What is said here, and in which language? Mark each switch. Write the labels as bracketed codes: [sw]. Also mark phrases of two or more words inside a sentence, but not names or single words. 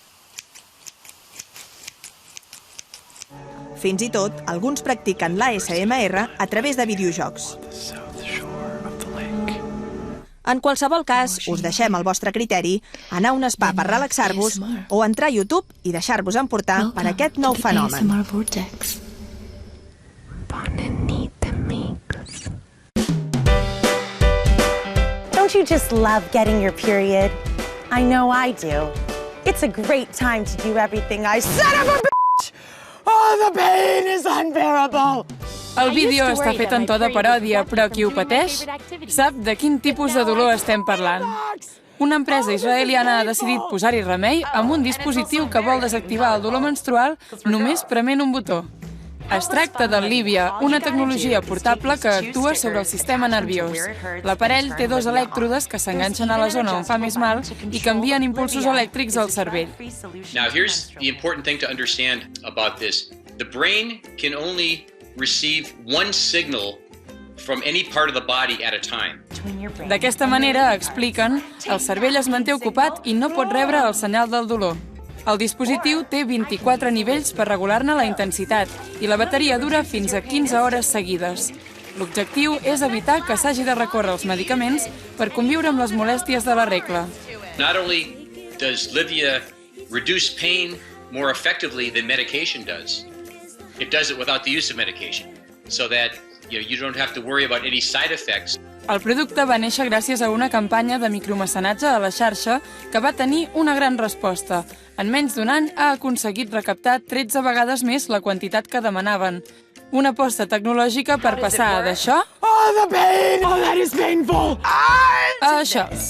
[ca] Fins i tot, alguns practiquen l'ASMR a través de videojocs. En qualsevol cas, us deixem al vostre criteri anar a un spa per relaxar-vos o entrar a YouTube i deixar-vos emportar per aquest nou fenomen. [en] Don't you just love getting your period? I know I do. It's a great time to do everything I son of a bitch! Oh, the pain is unbearable! [ca] El vídeo està fet en to de paròdia, però qui ho pateix sap de quin tipus de dolor estem parlant. Una empresa israeliana ha decidit posar-hi remei amb un dispositiu que vol desactivar el dolor menstrual només prement un botó. Es tracta del Livia, una tecnologia portable que actua sobre el sistema nerviós. L'aparell té 2 elèctrodes que s'enganxen a la zona on fa més mal i que envien impulsos elèctrics al cervell. [en] Now, here's the important thing to understand about this. The brain can only receive one signal from any part of the body at a time. [ca] D'aquesta manera, expliquen, el cervell es manté ocupat i no pot rebre el senyal del dolor. El dispositiu té 24 nivells per regular-ne la intensitat i la bateria dura fins a 15 hores seguides. L'objectiu és evitar que s'hagi de recórrer als medicaments per conviure amb les molèsties de la regla. [en] Not only does Livia reduce pain more effectively than medication does, it does it without the use of medication, so that you don't have to worry about any side effects. [ca] El producte va néixer gràcies a una campanya de micromecenatge a la xarxa que va tenir una gran resposta. En menys d'un any ha aconseguit recaptar 13 vegades més la quantitat que demanaven. Una aposta tecnològica per passar d'això a això.